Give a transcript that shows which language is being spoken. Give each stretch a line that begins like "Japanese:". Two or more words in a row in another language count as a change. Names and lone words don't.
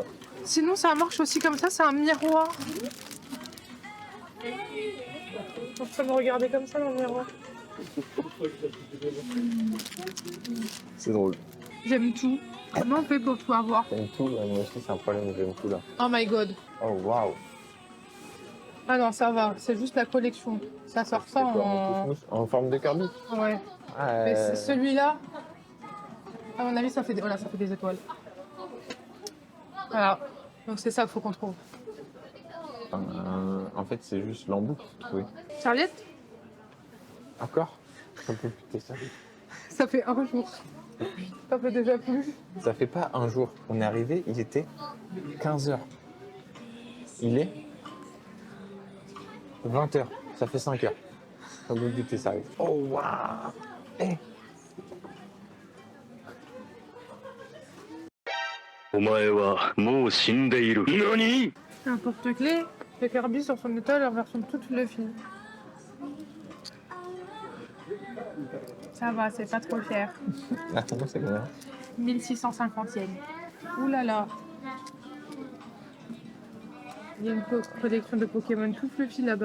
French: Sinon, ça marche aussi comme ça, c'est un miroir. On peut me regarder comme ça dans le miroir. C'est drôle. J'aime tout. Comment on fait pour tout avoir? J'aime tout, là, moi aussi, c'est un problème, j'aime tout là.
English: Oh my god.
French: Oh waouh! Ah non, ça va, c'est juste la collection. Ça sort ça En forme de Kirby? Ouais. Mais celui-là, à mon avis, ça fait voilà, ça fait des étoiles. Voilà. Donc c'est ça qu'il faut qu'on trouve. En fait, c'est juste l'embout qu'il faut trouver. Serviette? Encore? Un peu plus que ça. Ça fait un jour. Ça fait déjà plus. Ça fait pas un jour. On est arrivé, il était 15 h. Il est 20h, ça fait 5h. Au bout du thé, ça arrive. Oh, waouh. Eh.
Japanese: お前はもう死んでいる。何？
French: Un porte-clés de Kirby sur son étal en version toute fluffy. Ça va, c'est pas trop cher. Ah, moi, c'est bien. 1650 yens. Ouh là là. Il y a une collection de Pokémon tout fluffy là-bas.